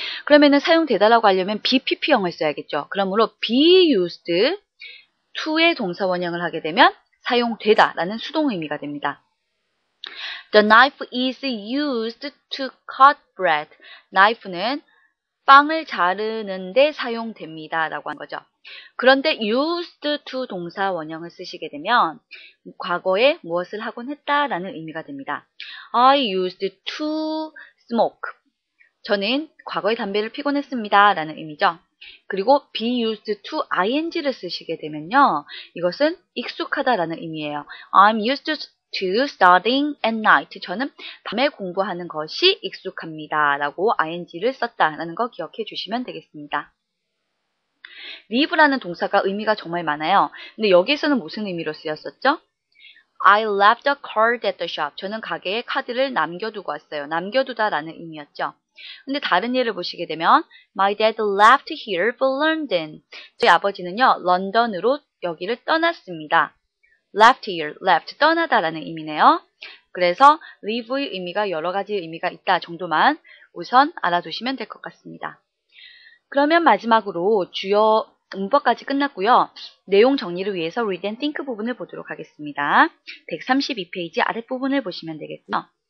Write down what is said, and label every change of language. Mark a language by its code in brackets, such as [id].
[ko] 그러면은 사용되다라고 하려면 BPP형을 써야겠죠? 그러므로 be used to의 동사 원형을 하게 되면 사용되다 라는 수동 의미가 됩니다. [en] The knife is used to cut bread. [ko] knife는 빵을 자르는데 사용됩니다 라고 한 거죠. 그런데 used to 동사 원형을 쓰시게 되면 과거에 무엇을 하곤 했다라는 의미가 됩니다. [en] I used to smoke. [ko] 저는 과거에 담배를 피곤 했습니다 라는 의미죠. 그리고 be used to ing를 쓰시게 되면요. 이것은 익숙하다라는 의미예요. [en] I'm used to studying at night. [ko] 저는 밤에 공부하는 것이 익숙합니다. 라고 ing를 썼다라는 거 기억해 주시면 되겠습니다. leave라는 동사가 의미가 정말 많아요. 근데 여기서는 무슨 의미로 쓰였었죠? [en] I left a card at the shop. [ko] 저는 가게에 카드를 남겨두고 왔어요. 남겨두다라는 의미였죠. 근데 다른 예를 보시게 되면 [en] My dad left here for London. [ko] 저희 아버지는요, 런던으로 여기를 떠났습니다. [en] left here, left, [ko] 떠나다라는 의미네요. 그래서 leave의 의미가 여러 가지 의미가 있다 정도만 우선 알아두시면 될 것 같습니다. 그러면 마지막으로 주요 문법까지 끝났고요. 내용 정리를 위해서 read and think 부분을 보도록 하겠습니다. 132페이지 아랫부분을 보시면 되겠고요.